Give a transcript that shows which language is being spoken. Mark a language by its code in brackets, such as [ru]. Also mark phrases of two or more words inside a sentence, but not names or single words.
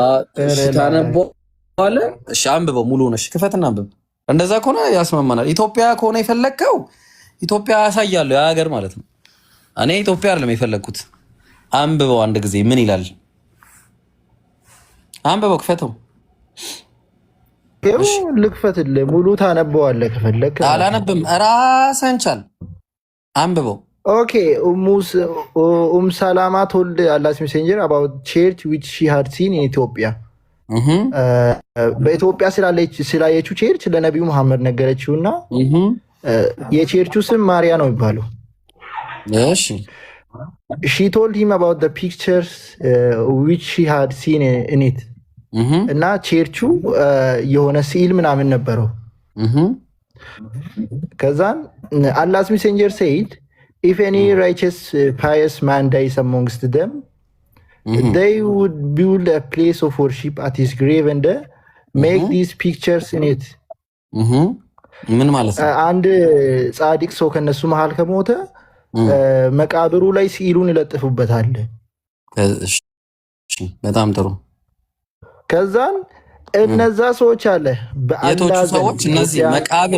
[am] እሺ ታነበዋለህ። እሺ አንብበው ሙሉ ነሽ። ክፈትና አንብብ። እንደዛ ከሆነ ያስማማናል። ኢትዮጵያ ከሆነ የፈለከው ኢትዮጵያ ያሳያለሁ፣ ያ ሀገር ማለት ነው። እኔ ኢትዮጵያ አይደለም የፈለኩት። አንብበው አንድ ጊዜ ምን ይላል? አንብበው፣ ክፈተው። ልክፈትልህ። ሙሉ ታነበዋለህ ከፈለክ። አላነብም፣ ራስህን ቻል። አንብበው። [en] ኦኬ ሰላማ told Allah's messenger about church which she had seen in Ethiopia. [am] በኢትዮጵያ ስላየችው ቸርች ለነቢዩ መሐመድ ነገረችውና የቸርቹ ስም ማሪያ ነው የሚባለው። እሺ [en] she told him about the pictures which she had seen in it. [am] እና ቸርቹ የሆነ ስዕል ምናምን ነበረው። ከዛን [en] Allah's messenger said if any righteous pious man dies amongst them they would build a place of worship at his grave and make these pictures in it. [am] ምን ማለት ነው? አንድ ጻድቅ ሰው ከነሱ መሃል ከሞተ መቃብሩ ላይ ስዕሉን ይለጥፉበታል። በጣም ጥሩ። ከዛን እነዛ ሰዎች አለ የቶቹ ሰዎች እነዚህ መቃብር